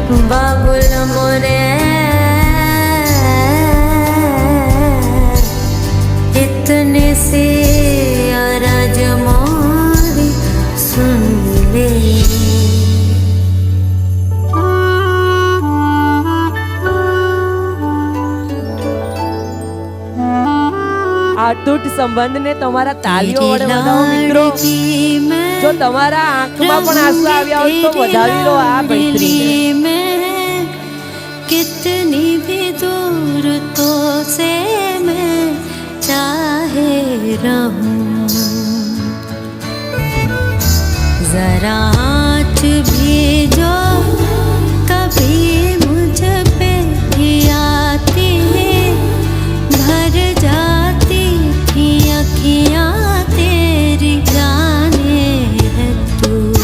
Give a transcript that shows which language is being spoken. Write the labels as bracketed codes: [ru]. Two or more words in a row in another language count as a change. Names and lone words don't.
[hi] बाबुल मोरे इतने से अरज मोरी सुन ले। [gu] અતૂટ સંબંધને તમારા તાલીઓ વડે વધાવો મિત્રો. જો તમારા આંખમાં પણ આંસુ આવ્યા હોય તો વધાવી લો આ મૈત્રીને. [hi] कितनी भी दूर तो से मैं चाहे रहूं, जरा आँच भी जो कभी मुझ पे ही आती भर जाती थी अखियाँ तेरी जाने है तू।